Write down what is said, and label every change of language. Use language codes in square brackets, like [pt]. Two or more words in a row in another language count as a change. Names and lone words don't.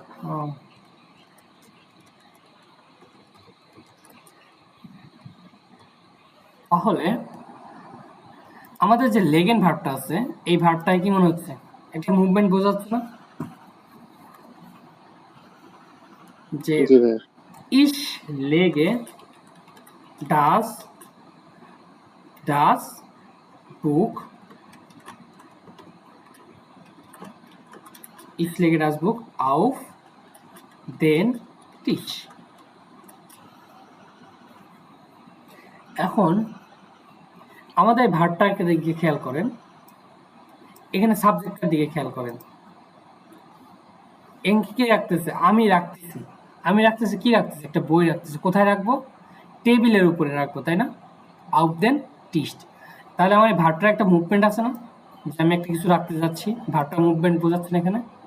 [bn] তাহলে আমাদের যে লেগেন ভার্বটা আছে এই ভার্বটায় কি মনে হচ্ছে একটা মুভমেন্ট বোঝাচ্ছে না যে জি ভাইয়া। [de] Ich lege das das Buch ich lege das Buch auf den Tisch [bn] এখন আমাদের ভার্বটাকে দিকে খেয়াল করেন এখানে সাবজেক্টের দিকে খেয়াল করেন কে রাখতেছে আমি রাখতেছি কি রাখতেছি একটা বই রাখতেছি কোথায় রাখবো টেবিলের উপরে রাখবো তাই না [de] auf den Tisch [bn] তাহলে আমার ভার্বটার একটা মুভমেন্ট আছে না যে আমি একটা কিছু রাখতে যাচ্ছি ভার্বটার মুভমেন্ট বোঝাচ্ছে না এখানে